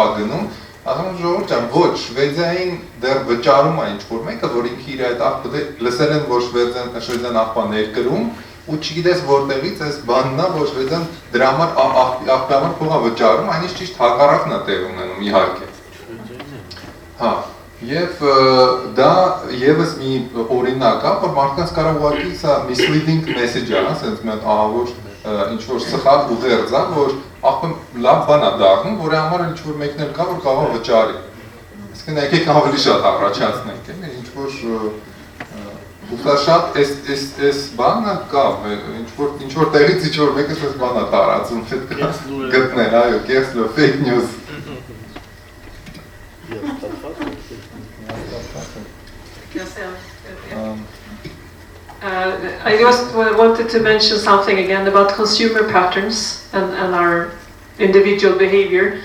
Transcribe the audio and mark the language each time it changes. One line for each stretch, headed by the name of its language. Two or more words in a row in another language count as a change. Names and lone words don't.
Armenian: գնում, ասում եմ ժողովուրդ ջան, ոչ, Շվեդիային դեռ վճարում է ինչ-որ մեկը, որ ինքը իր այդ աղբը լսել են, որ Շվեդիան աղբա ներկրում, ու չգիտես որտեղից այս բանն է, որ Շվեդիան դրա համար աղբի համար փող է վճարում, այն ճիշտ հակառակն է տեղ ունենում, իհարկե։ Հա, եւ դա եւս մի օրինակ է, որ մարդկանց կարող ուղղակի սա
English: misleading message
Armenian: է, ասենց մի հատ ահավոր ինչ-որ սխալ ուղերձ է, որ աղբը լավ բան է դառնում, որի համար ինչ-որ մեկն էլ կա, որ կարող է վճարի։ Այսինքն եկեք ավելի շատ առաջացնենք, ինչ-որ Ու սա շատ այս բանը կա, ինչ որ տեղից ինչ որ մեկը այս բանը տարածում պետք է գտնել, այո, կեղծ
English: fake news։ I just wanted to mention something again about consumer patterns and our individual behavior.